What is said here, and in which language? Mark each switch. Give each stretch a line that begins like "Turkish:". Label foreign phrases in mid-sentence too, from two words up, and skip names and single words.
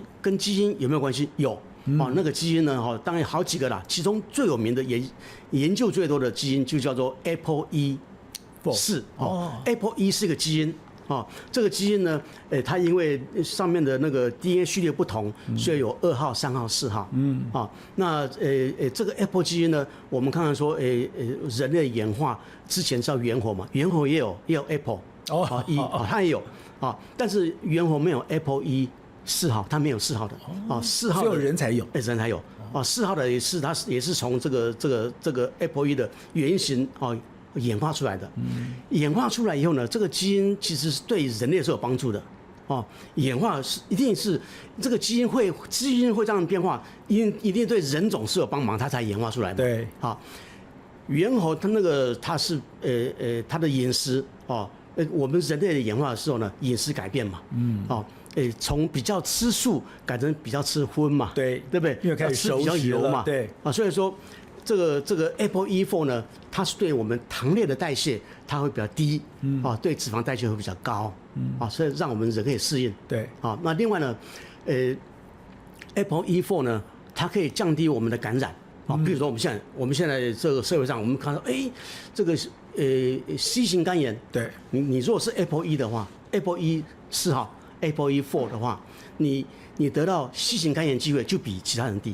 Chinese: 跟基因有沒有關係？有。那個基因呢，當然好幾個啦，其中最有名的研究最多的基因就叫做 APOE4。APOE 是一個基因。這個基因呢，它因為上面的那個 DNA 序列不同，所以有2號、3號、4號。那這個 APO 基因呢，我們看看說，人類演化之前叫猿猴嘛，猿猴也有 APO 它也有但是猿猴沒有 APOE4號，它沒有4號的4號只有人才有，人才有4號的它也是從這個 APOE 的原型演化出來的。演化出來以後呢，這個基因其實是對人類是有幫助的。演化是一定是這個基因會這樣變化，一定對人種是有幫忙，它才演化出來的。對。猿猴它是它的飲食我們人類的演化的時候呢，飲食改變嘛。從比較吃素改成比較吃荤嘛。對不對？因為開始吃比較油嘛。对。所以說。這個 APOE4 呢，它是對我們糖類的代謝，它會比較低，對脂肪代謝會比較高，所以讓我們人可以適應。對，那另外呢 ，APOE4 呢，它可以降低我們的感染，比如說我們現在這個社會上，我們看到，這個C 型肝炎，對，你如果是 APOE 的話，APOE4號 ApoE4 的話，你得到 C 型肝炎機會就比其他人低。